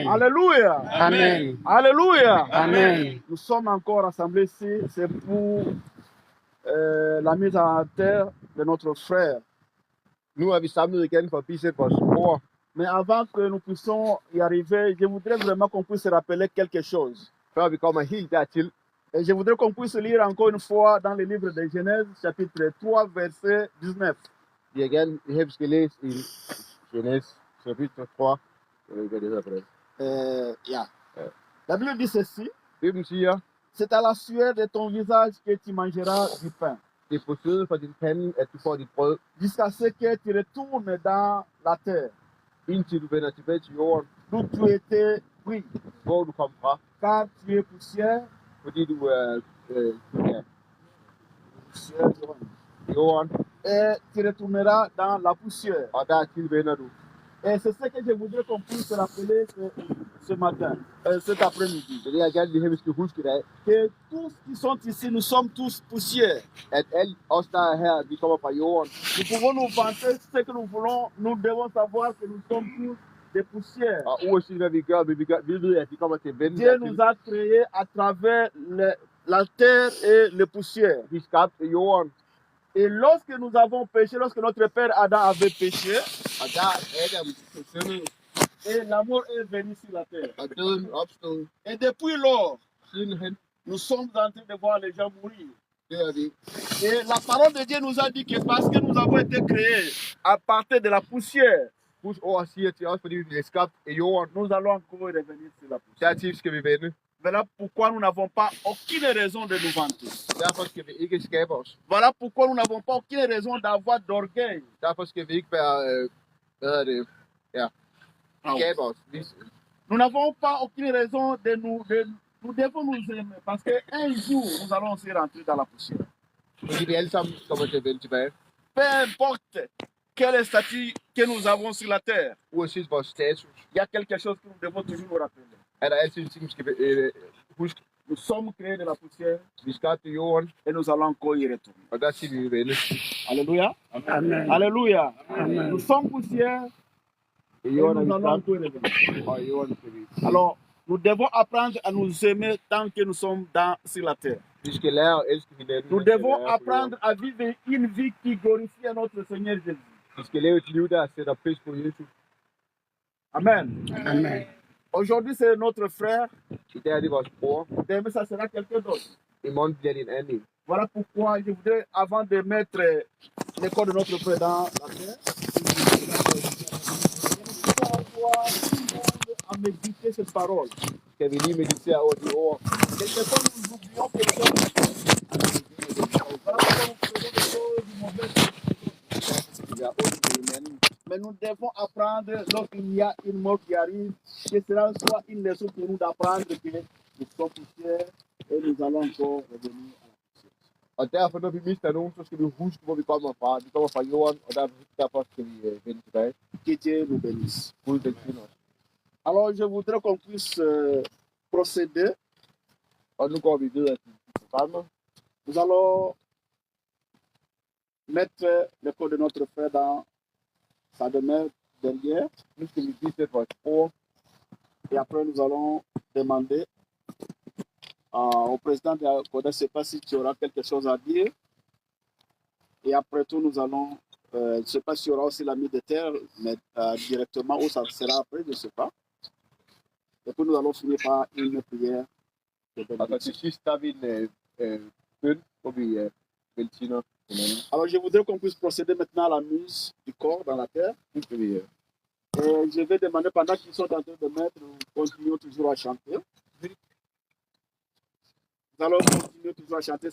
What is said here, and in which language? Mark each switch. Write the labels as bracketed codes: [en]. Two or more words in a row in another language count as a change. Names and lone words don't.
[fr] Alléluia. Amen. Alléluia. Amen. Nous sommes encore rassemblés ici, c'est pour la mise en terre de notre frère. [da] Nu er vi samlet igen for at bisætte vores bror. [fr] Mais avant que nous puissions y arriver, je voudrais vraiment qu'on puisse rappeler quelque chose. [da] Før vi kommer helt dertil, [fr] Et je voudrais qu'on puisse lire encore une fois dans le livre de Genèse, chapitre 3, verset 19. [da] vil jeg gerne have, vi skal læse i Genèse, chapitre 3. Jeg ved ikke, hvad det hedder på det. [fr] La Bible dit ceci, [da] Bibelen siger, [fr] c'est à la sueur de ton visage que tu mangeras du pain, [da] det er på sveden fra din pande, at du får dit brød, [fr] jusqu'à ce que tu retournes dans la terre, [da] indtil du vender tilbage til jorden, [fr] d'où tu étais pris, [da] hvor du kom fra, [fr] car tu es poussière, [da] fordi du er [fr] poussière de [da] jorden, [fr] et tu retourneras dans la poussière. [da] og dertil vender du. [fr] Et c'est ce que je voudrais qu'on puisse rappeler ce matin, cet après-midi. [da] Så det er jeg gerne lige have, vi skal huske i dag, [fr] Que tous qui sont ici, nous sommes tous poussières. [da] at alle os, der er her, vi kommer fra jorden. [fr] Nous pouvons nous vanter ce que nous voulons, nous devons savoir que nous sommes tous des poussières. [da] Og uanset hvad vi gør, vi ved, at vi kommer til at vende [fr] Dieu nous a créés à travers la terre et les poussières. [da] Vi skabte jorden, [fr] Et lorsque nous avons péché, lorsque notre père Adam avait péché, [da] og der Adam syndede, [fr] et la mort est venue sur la terre. [da] og døden opstod. [fr] Et depuis lors, [da] Sidenhen [fr] nous sommes en train de voir les gens mourir. [da] dør de. [fr] Et la parole de Dieu nous a dit que parce que nous avons été créés à partir de la poussière, [da] Guds ord siger til os, fordi vi bliver skabt i jorden, [fr] nous allons encore revenir sur la poussière. [da] dertil skal vi vende. [fr] Voilà pourquoi nous n'avons pas aucune raison de nous vanter. [da] Derfor skal vi ikke skabe os. [fr] Voilà pourquoi nous n'avons pas aucune raison d'avoir d'orgueil. [da] Derfor skal vi ikke være, hvad hedder det, ja, skabe os. [fr] Nous n'avons pas aucune raison de nous devons nous aimer parce qu'un jour nous allons aussi rentrer dans la poussière. [da] Fordi vi alle sammen kommer til at vende tilbage. [fr] Peu importe quel statut que nous avons sur la terre, [da] Uanset vores status, [fr] il y a quelque chose que nous devons toujours nous rappeler. [da] er der altid en ting, vi skal huske. [fr] Nous sommes créés de la poussière [da] Vi er skabt i jorden, [fr] et nous allons encore y retourner. [da] og der skal vi vende. [fr] Alléluia. Amen. Alléluia. Amen. Nous sommes poussière [da] I [fr] et [da] jorden [fr] nous [da] er [fr] allons [da] vi [fr] encore y revenir. [da] skabt, og i jorden skal vi. [fr] Alors, nous devons apprendre à nous aimer tant que nous sommes sur la terre. [da] Vi skal lære at elske hinanden. [fr] Nous [da] mens vi [fr] devons [da] er på jorden. [fr] apprendre à vivre une vie qui glorifie notre Seigneur Jésus. [da] Vi skal leve et liv, der sætter pris på Jesus. Amen. Amen. [fr] Aujourd'hui, c'est notre frère. [da] I dag er det vores bror. [fr] Demain, ça sera quelqu'un d'autre. [da] I morgen bliver det en anden. [fr] Voilà pourquoi je voudrais, avant de mettre les corps de notre frère dans la terre, à méditer cette parole. [da] Skal vi lige meditere over de ord? [fr] Quelquefois, nous oublions quelque chose. Voilà pourquoi nous faisons des choses mauvaises. [da] Vi er ondt med hinanden. [fr] Mais nous devons apprendre, lorsqu'il y a une mort qui arrive, que cela soit une leçon pour nous d'apprendre que nous sommes poussière et nous allons encore revenir à la poussière. [da] Og derfor, når vi mister nogen, så skal vi huske, hvor vi kommer fra. Vi kommer fra jorden, og derfor skal vi vende tilbage. [fr] Que Dieu nous bénisse. [da] Gud velsigne os. [fr] Alors, je voudrais qu'on puisse procéder. [da] Og nu går vi videre til programmet. [fr] Nous allons mettre le corps de notre frère dans sa demeure derrière. [da] Nu skal vi vise vores bror, [fr] Et après, nous allons demander au président de la CODA, je ne sais pas si tu auras quelque chose à dire. Et après tout, nous allons, je ne sais pas s'il y aura aussi l'ami de terre, mais directement, où ça sera après, je ne sais pas. Et puis, nous allons finir par une prière. de [da] og så [fr] bénédiction. [da] til sidst, der er vi en bøn, hvor vi velsigner hinanden. [fr] Alors, je voudrais qu'on puisse procéder maintenant à la mise du corps dans la terre. [da] Nu skal vi [fr] Et je vais demander, pendant qu'ils sont en train de mettre, nous continuons toujours à chanter. Nous allons continuer toujours à chanter.